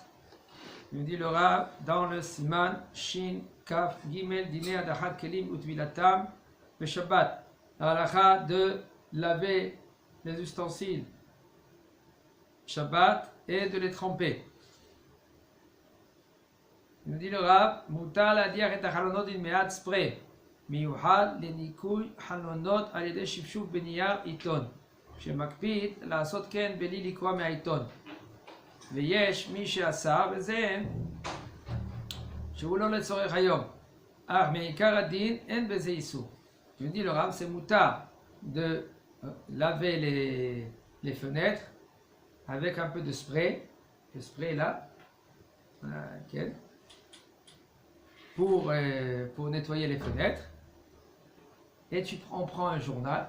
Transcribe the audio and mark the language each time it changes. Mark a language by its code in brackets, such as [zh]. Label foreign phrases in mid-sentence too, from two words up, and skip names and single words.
[he] Il nous dit le Rav dans le סימן שין כף גימל דיני הדחת כלים וטבילתם לשבת. [fr] La halakha de laver les ustensiles Shabbat et de les tremper. Il nous dit le Rav [he] מותר להדיח את החלונות עם מעט ספריי מיוחד לניקוי חלונות על ידי שפשוף בנייר עיתון. שמקפיד לעשות כן בלי לקרוא מהעיתון ויש מי שעשה בזה שהוא לא לצורך היום אך מעיקר הדין אין בזה איסור. [fr] Je dis le Rav, c'est moutar de laver les fenêtres avec un peu de spray, le spray là, okay, pour nettoyer les fenêtres, et on prend un journal.